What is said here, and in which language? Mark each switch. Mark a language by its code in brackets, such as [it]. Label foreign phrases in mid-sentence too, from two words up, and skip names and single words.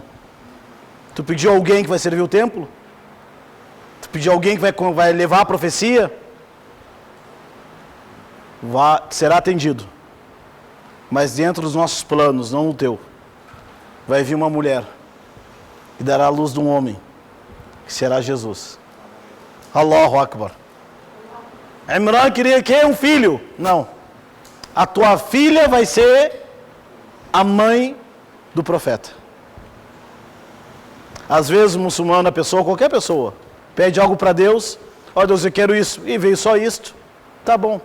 [pt] Tu pediu alguém que vai servir o templo? Tu pediu alguém que vai levar a profecia? Será atendido. Mas dentro dos nossos planos, não no teu, vai vir uma mulher que dará a luz de um homem, que será Jesus. [ar] الله أكبر. [pt] Imran queria que um filho. Não. A tua filha vai ser a mãe do profeta. Às vezes o muçulmano, a pessoa, qualquer pessoa, pede algo para Deus. Ó Deus, eu quero isso. E veio só isto. Tá bom.